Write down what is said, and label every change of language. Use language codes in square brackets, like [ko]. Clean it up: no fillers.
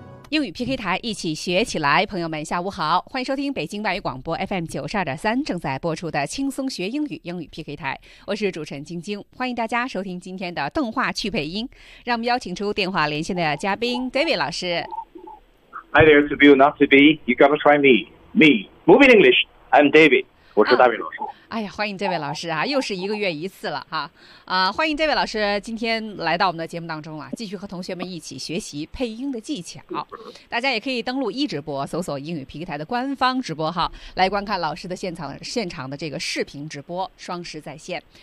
[zh] 英语 PK 台，一起学起来。朋友们下午好，欢迎收听北京外语广播 FM 92.3正在播出的轻松学英语英语 PK 台，我是主持人晶晶，欢迎大家收听今天的动画趣配音。让我们邀请出电话连线的嘉宾 David 老师。 [en] Hi there, to be or not to be, you gotta try me. Me, moving English, I'm David. [zh] 我是 David 老师。哎呀，欢迎这位老师啊，又是一个月一次了哈、啊，欢迎这位老师今天来到我们的节目当中啊，继续和同学们一起学习配音的技巧。大家也可以登录一直播，搜索英语 PK 台的官方直播号来观看老师的现场的这个视频直播，双十在线。